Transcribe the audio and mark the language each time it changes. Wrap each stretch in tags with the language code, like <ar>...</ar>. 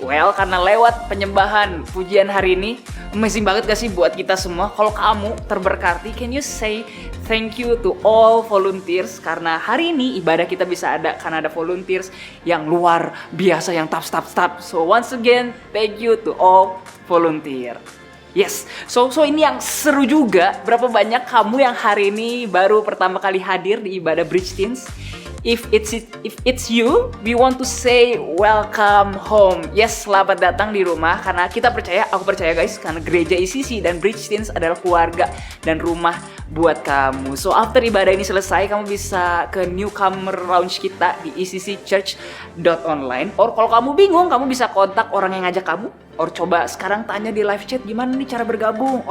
<id>Well, karena lewat penyembahan pujian hari ini amazing banget gak sih buat kita semua? Kalau kamu terberkati,</id> <en>can you say thank you to all volunteers?</en> <id>Karena hari ini ibadah kita bisa ada karena ada volunteers yang luar biasa, yang top.</id> <en>So once again, thank you to all volunteer.</en> <id>Yes, so ini yang seru juga. Berapa banyak kamu yang hari ini baru pertama kali hadir di ibadah Bridge Teens?</id> <en>If it's you, we want to say welcome home.</en> <id>Yes, selamat datang di rumah. Karena aku percaya guys, karena gereja ICC dan Bridge Teens adalah keluarga dan rumah buat kamu. So after ibadah ini selesai, kamu bisa ke newcomer lounge kita di icc.church.online. Or kalau kamu bingung, kamu bisa kontak orang yang ngajak kamu. Or coba sekarang tanya di live chat gimana nih cara bergabung.</id>